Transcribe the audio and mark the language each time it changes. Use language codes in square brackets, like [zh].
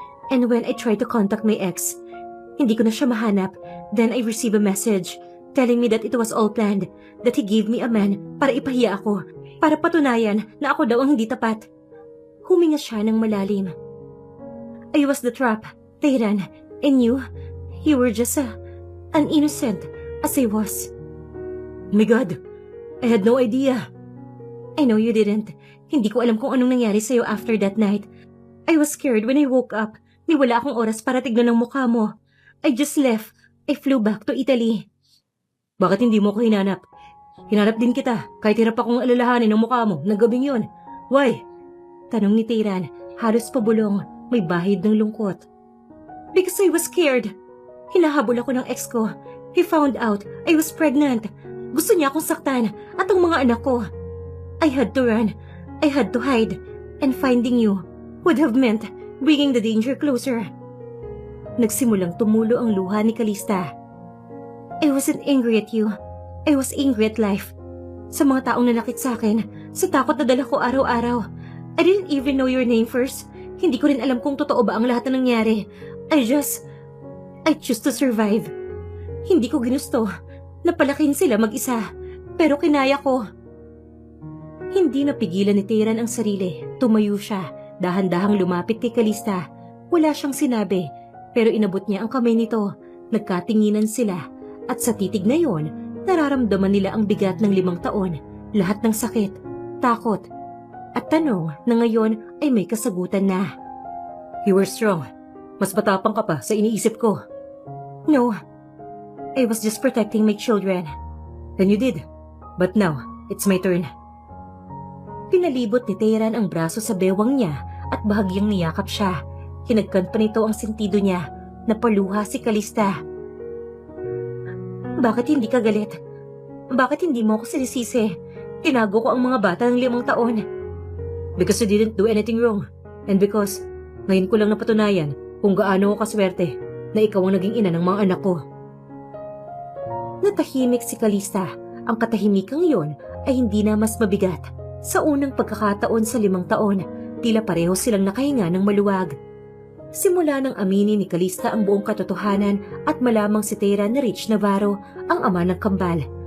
[en] And when I tried to contact my ex, [tl] hindi ko na siya mahanap. [en] Then I received a message telling me that it was all planned, that he gave me a man [tl] para ipahiya ako, para patunayan na ako daw ang hindi tapat. Huminga siya ng malalim. [en] I was the trap, Tayran, and you were just an innocent as I was. Oh my God, I had no idea. I know you didn't. [tl] Hindi ko alam kung anong nangyari sa'yo [en] after that night. I was scared when I woke up. [tl] Ni wala akong oras para tignan ang mukha mo. [en] I just left. I flew back to Italy. [tl] Bakit hindi mo ko hinanap? Hinanap din kita, kahit hirap akong alalahanin ang mukha mo ng gabing yun. [en] Why? [tl] Tanong ni Tayran, halos pabulong, may bahid ng lungkot. [en] Because I was scared. [tl] Hinahabol ako ng ex ko. [en] He found out I was pregnant. [tl] Gusto niya akong saktan at ang mga anak ko. [en] I had to run. I had to hide. And finding you would have meant bringing the danger closer. [tl] Nagsimulang tumulo ang luha ni Calista. [en] I wasn't angry at you. I was angry at life. [tl] Sa mga taong nanakit sa akin, sa takot na dala ko araw-araw. [en] I didn't even know your name first. [tl] Hindi ko rin alam kung totoo ba ang lahat na nangyari. [en] I choose to survive. [tl] Hindi ko ginusto. Napalakin sila mag-isa. Pero kinaya ko. Hindi napigilan ni Tayran ang sarili. Tumayo siya. Dahan-dahang lumapit kay Calista. Wala siyang sinabi. Pero inabot niya ang kamay nito. Nagkatinginan sila. At sa titig na yon, nararamdaman nila ang bigat ng 5 taon. Lahat ng sakit, takot, at tanong na ngayon ay may kasagutan na. [en] You were strong. [tl] Mas matapang ka pa sa iniisip ko. [en] No, I was just protecting my children. Then you did. But now, it's my turn. [tl] Pinalibot ni Tayran ang braso sa bewang niya at bahagyang niyakap siya. Hinagkan pa nito ang sentido niya. Napaluha si Calista. Bakit hindi ka galit? Bakit hindi mo ako sinisisi? Tinago ko ang mga bata ng 5 taon. [en] Because you didn't do anything wrong. And because, [tl] ngayon ko lang napatunayan kung gaano ako kaswerte na ikaw ang naging ina ng mga anak ko. Natahimik si Calista. Ang katahimikang yon ay hindi na mas mabigat. Sa unang pagkakataon sa 5 taon, tila pareho silang nakahinga ng maluwag. Simula nang aminin ni Calista ang buong katotohanan at malamang si Tayran na Rich Navarro ang ama ng kambal.